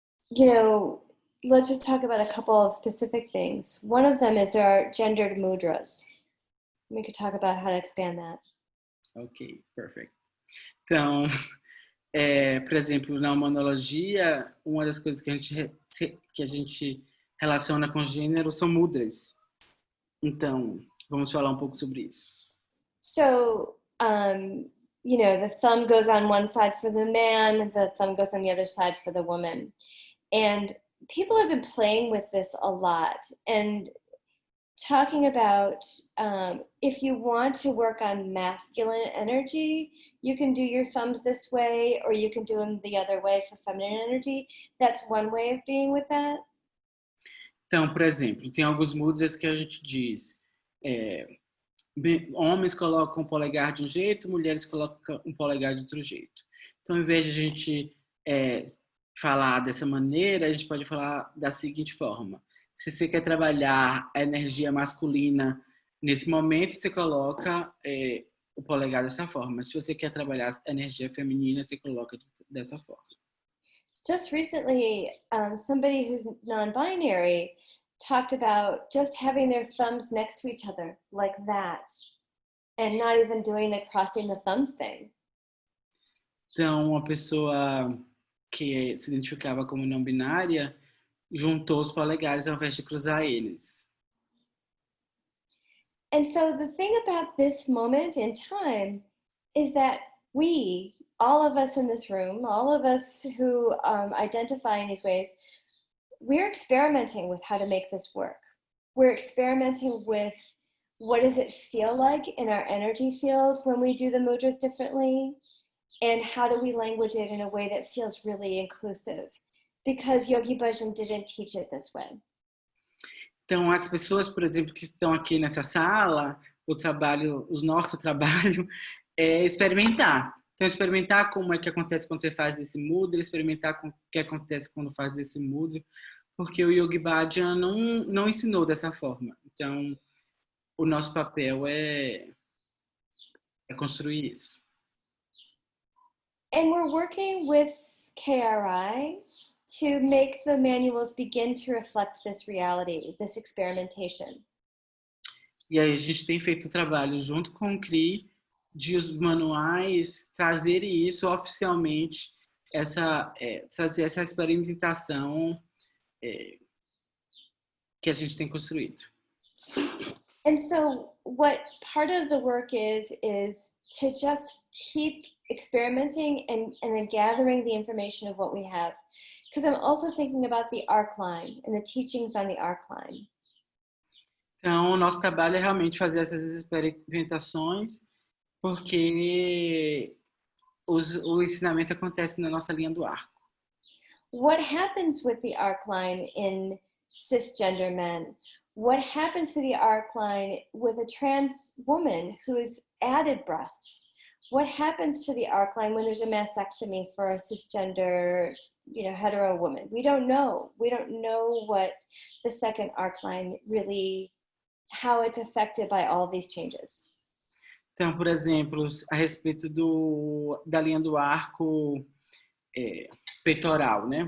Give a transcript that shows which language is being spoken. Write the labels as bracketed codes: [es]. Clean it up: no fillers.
[en] You know, let's just talk about a couple of specific things. One of them is there are gendered mudras. We could talk about how to expand that. Ok, perfect. [pt] Então, por exemplo, na Humanologia, uma das coisas que a gente relaciona com gênero são mudras. Então, vamos falar um pouco sobre isso. [en] So, you know, the thumb goes on one side for the man, the thumb goes on the other side for the woman. And people have been playing with this a lot and talking about if you want to work on masculine energy, you can do your thumbs this way, or you can do them the other way for feminine energy. That's one way of being with that. [pt] Então, por exemplo, tem alguns mudras que a gente diz, homens colocam o polegar de um jeito, mulheres colocam o polegar de outro jeito. Então, ao invés de a gente falar dessa maneira, a gente pode falar da seguinte forma. Se você quer trabalhar a energia masculina nesse momento, você coloca o polegar dessa forma. Se você quer trabalhar a energia feminina, você coloca dessa forma. [en] Just recently, somebody who's non-binary talked about just having their thumbs next to each other like that and not even doing the crossing the thumbs thing. [pt] Então, uma pessoa que se identificava como não binária juntou os polegares ao invés de cruzar eles. [en] And so the thing about this moment in time is that we, all of us in this room, all of us who identify in these ways, we're experimenting with how to make this work. We're experimenting with what does it feel like in our energy field when we do the mudras differently, and how do we language it in a way that feels really inclusive, because Yogi Bhajan didn't teach it this way. [pt] Então, as pessoas, por exemplo, que estão aqui nessa sala, o nosso trabalho é experimentar. Então, experimentar como é que acontece quando você faz desse mudra, experimentar o que acontece quando faz desse mudra, porque o Yogi Bhajan não ensinou dessa forma. Então, o nosso papel é construir isso. [en] And we're working with KRI to make the manuals begin to reflect this reality, this experimentation. [pt] E aí a gente tem feito um trabalho junto com o CRI de os manuais trazerem isso oficialmente, trazer essa experimentação que a gente tem construído. [en] And so what part of the work is to just keep experimenting and then gathering the information of what we have. Because I'm also thinking about the arc line and the teachings on the arc line. [pt] Então, o nosso trabalho é realmente fazer essas experimentações, porque o ensinamento acontece na nossa linha do arco. [en] What happens with the arc line in cisgender men? What happens to the arc line with a trans woman who's added breasts? What happens to the arc line when there's a mastectomy for a cisgender, hetero woman? We don't know. We don't know what the second arc line really, how it's affected by all of these changes. [pt] Então, por exemplo, a respeito da linha do arco peitoral, né?